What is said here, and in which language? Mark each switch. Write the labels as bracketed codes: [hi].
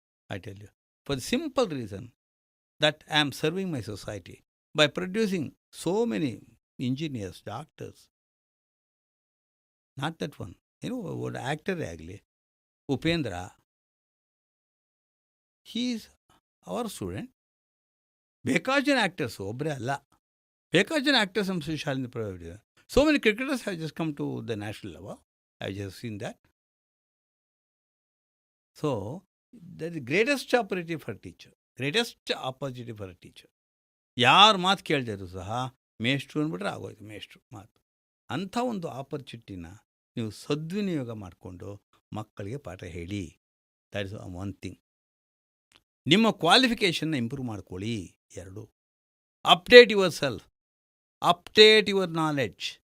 [en] I tell you, for the simple reason that I am serving my society by producing so many engineers, doctors. Not that one, [kn] ಏನೋ ಒಂದು ಆ್ಯಕ್ಟರೇ ಆಗಲಿ, [en] Upendra, he is our student. [kn] ಬೇಕಾದ ಜನ actors, ಒಬ್ಬರೇ ಅಲ್ಲ, ಬೇಕಾದ ಜನ ಆ್ಯಕ್ಟರ್ಸ್ ನಮ್ಮ ಶಾಲೆಯಿಂದ provide. [en] So many cricketers have just come to the national level. I have just seen that. So, that is the greatest opportunity for a teacher. Greatest opportunity for a teacher. [kn] ಯಾರು ಮಾತು ಕೇಳ್ದಿದ್ರು ಸಹ ಮೇಷ್ಟ್ರು ಅಂದ್ಬಿಟ್ರೆ ಆಗೋಯ್ತು, ಮೇಷ್ಟ್ರು ಮಾತು. ಅಂಥ ಒಂದು ಆಪರ್ಚುನಿಟಿನ ನೀವು ಸದ್ವಿನಿಯೋಗ ಮಾಡಿಕೊಂಡು ಮಕ್ಕಳಿಗೆ ಪಾಠ ಹೇಳಿ. [en] That is one thing. [kn] ನಿಮ್ಮ ಕ್ವಾಲಿಫಿಕೇಷನ್ನ ಇಂಪ್ರೂವ್ ಮಾಡ್ಕೊಳ್ಳಿ. [en] 2, update yourself, update your knowledge.